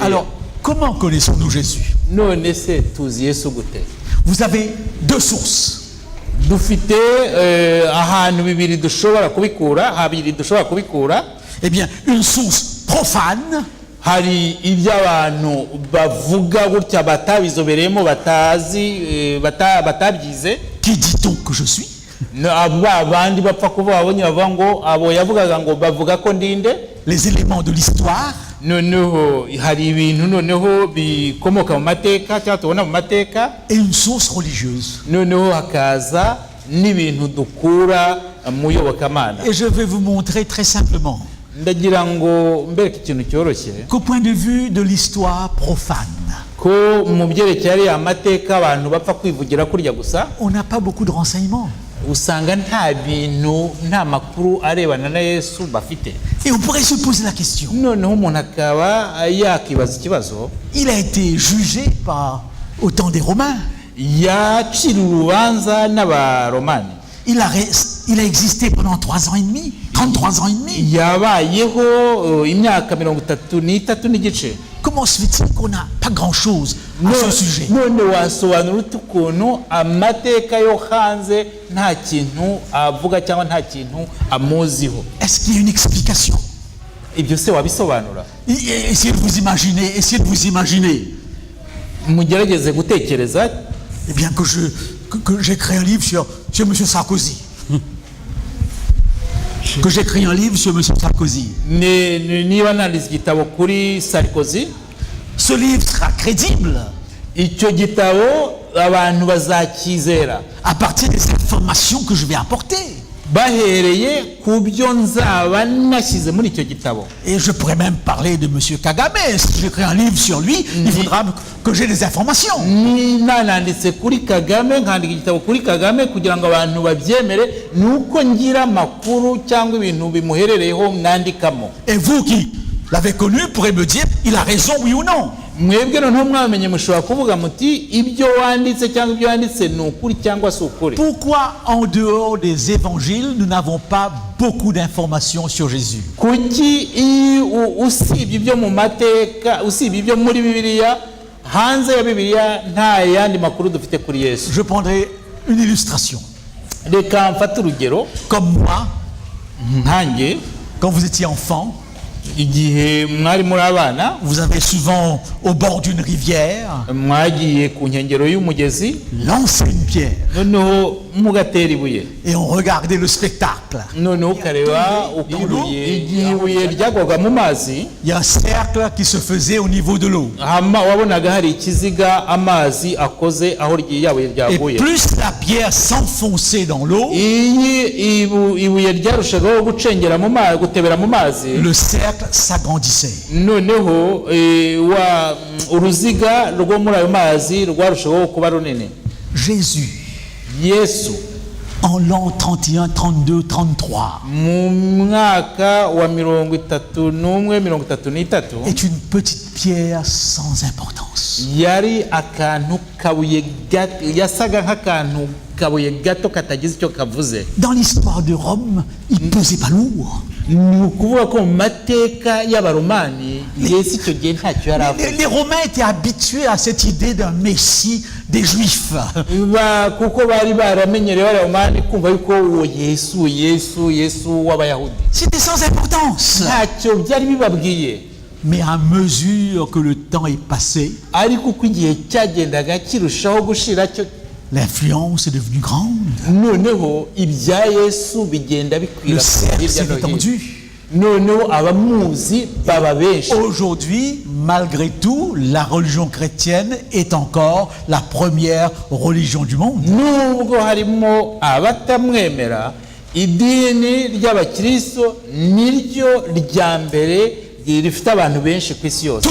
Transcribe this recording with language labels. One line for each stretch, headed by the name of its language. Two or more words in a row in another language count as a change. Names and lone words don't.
French: Alors, comment connaissons-nous Jésus?
Kinyarwanda: none se tuzi Yesu gute?
French: Vous avez deux sources.
Kinyarwanda: dufite ahantu habiri dushobora kubikura.
French: Eh bien, une source profane,
Kinyarwanda: hari ibyo abantu bavuga gutya batabizobereyemo batabyize.
French: qui dit-on que je suis?
Kinyarwanda: abandi bapfa kuvuga babonye bavuga ngo abo yavugaga ngo bavuga ko ndinde.
French: Les éléments de l'histoire,
Kinyarwanda: noneho hari ibintu noneho bikomoka mu mateka cyangwa tubona mu mateka,
French: et une source religieuse.
Kinyarwanda: noneho hakaza n'ibintu dukura mu iyobokamana.
French: Et je vais vous montrer très simplement
Kinyarwanda: ndagira ngo mbereke ikintu cyoroshye
French: qu'au point de vue de l'histoire profane,
Kinyarwanda: ko mu byerekeye ari amateka abantu bapfa kwivugira kurya gusa,
French: on n'a pas beaucoup de renseignements.
Kinyarwanda: usanga nta makuru arebana na Yesu bafite.
French: Et on pourrait se poser la question:
Kinyarwanda: noneho umuntu akaba yakibaza ikibazo:
French: il a été jugé par au temps des Romains,
Kinyarwanda: yaciriwe urubanza n'Abaromani,
French: il a existé pendant 3 ans et demi, 33 ans et demi.
Kinyarwanda: yabayeho imyaka 33 n'igice.
French: Comment se fait-il qu'on n'a pas grand-chose à ce sujet?
Kinyarwanda: none wasobanura ute ukuntu amateka yo hanze nta kintu avuga cyangwa nta kintu amuziho?
French: Est-ce qu'il y a une explication?
Kinyarwanda: ibyo se wabisobanura?
French: Essayez de vous imaginer.
Kinyarwanda: mugerageze gutekereza.
French: Eh bien que j'écris un livre sur M. Sarkozy. Que j'écris un livre sur M. Sarkozy.
Kinyarwanda: niba nanditse igitabo kuri Sarkozy,
French: ce livre sera crédible
Kinyarwanda: icyo gitabo abantu bazakizera
French: à partir des informations que je vais apporter.
Kinyarwanda: bahereye ku byo nzaba nashyize muri icyo gitabo.
French: Et je pourrais même parler de M. Kagame. Si j'écris un livre sur lui, il faudra que j'ai des informations.
Kinyarwanda: niba nanditse kuri Kagame, nkandika igitabo kuri Kagame kugira ngo abantu babyemere, ni uko ngira amakuru cyangwa ibintu bimuherereyeho mwandikamo.
French: Et vous qui l'avez connu pourrez me dire, il a raison, oui ou non.
Kinyarwanda: mwebwe noneho mwamenye mushobora kuvuga muti ibyo wanditse cyangwa ibyo wanditse ni ukuri cyangwa si ukuri.
French: Pourquoi en dehors des évangiles nous n'avons pas beaucoup d'informations sur Jésus?
Kinyarwanda: kuki usibye ibyo mu mateka, usibye ibyo muri Bibiliya, hanze ya Bibiliya nta yandi makuru dufite kuri Yesu?
French: Je prendrai une illustration.
Kinyarwanda: reka mfate urugero.
French: Comme moi,
Kinyarwanda: nkanjye
French: quand vous étiez enfant,
Kinyarwanda: igihe mwari muri abana
French: vous avez souvent au bord d'une rivière
Kinyarwanda: mwagiye ku nkengero y'umugezi
French: lancé une pierre
Kinyarwanda: noneho mugatera ibuye
French: et on regardait le spectacle.
Kinyarwanda: noneho ukareba uko igihe ibuye ryagwaga mu mazi
French: Il y a un cercle qui se faisait au niveau de l'eau.
Kinyarwanda: wabonaga hari ikiziga amazi akoze aho yabuye
French: Et
Kinyarwanda: ryaguye
French: plus la pierre s'enfonçait dans l'eau,
Kinyarwanda: ibuye ryarushagaho gucengera mu mazi gutebera mu mazi
French: le cercle s'agrandissait.
Kinyarwanda: noneho uruziga rwo muri ayo mazi rwarushaho kuba runini.
French: Jésus,
Kinyarwanda: Yesu
French: en l'an 31, 32, 33,
Kinyarwanda: mu mwaka wa 31
French: est une petite pierre sans importance.
Kinyarwanda: yari akantu kabuye gato, yasaga nk'akantu kabuye gato katagize icyo kavuze.
French: Dans l'histoire de Rome, il ne pesait pas lourd.
Kinyarwanda: Ni ukuvuga ko mu mateka y'abaromani Yesu icyo gihe ntacyo yari avuze.
French: Les Romains étaient habitués à cette idée d'un Messie des Juifs.
Kinyarwanda: kuko bari baramenyereye abaromani kumva yuko uwo Yesu w'abayahudi.
French: C'était sans importance.
Kinyarwanda: ntacyo byari bibabwiye.
French: Mais à mesure que le temps est passé,
Kinyarwanda: ariko uko igihe cyagendaga kirushaho gushira cyo
French: l'influence est devenue grande.
Kinyarwanda: noneho ibya Yesu bigenda
French: Le
Kinyarwanda: bikwira
French: cercle s'est
Kinyarwanda: hirya no hino.
French: étendu.
Kinyarwanda: noneho abamuzi baba benshi.
French: Aujourd'hui, malgré tout, la religion chrétienne est encore la première religion du monde.
Kinyarwanda: nubwo harimo abatamwemera idini ry'abakristo niryo rya mbere rifite abantu benshi ku isi yose.